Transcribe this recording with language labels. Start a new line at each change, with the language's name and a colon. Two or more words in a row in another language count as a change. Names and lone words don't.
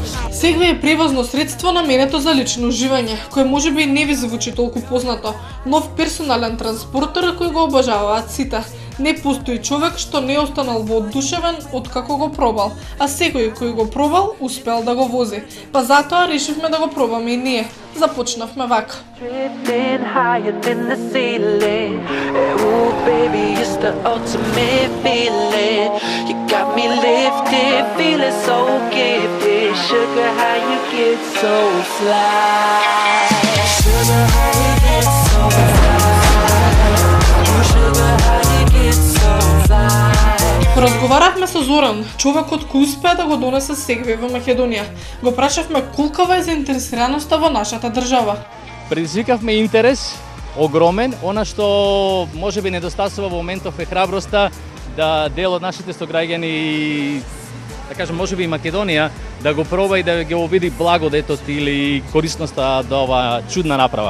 Macedonian: Сегвеј е превозно средство наменето за лично уживање, кој можеби не ви звучи толку познато. Нов персонален транспортер кој го обожаваат сите. Не постои човек што не останал воодушевен од како го пробал, а секој кој го пробал успел да го вози. Па затоа решивме да го пробаме и ние. Започнавме вака.
English: Drifting higher than the ceiling. Ooh, baby, it's the ultimate feeling. You got me lifted, feeling so gifted. Sugar, how you get so fly? Sugar, how you get so fly? Sugar, how you get so fly?
Macedonian: Поразговаравме со Зоран, човекот кој успеа да го донесе сегвеј во Македонија. Го прашавме колкава е заинтересираноста во нашата држава. Предизвикавме интерес огромен, она што можеби недостасува во моментов е храброста да дел од нашите сограѓани, да кажем, можеби и Македонија, да го проба и да го види благодетот или корисноста од оваа чудна направа.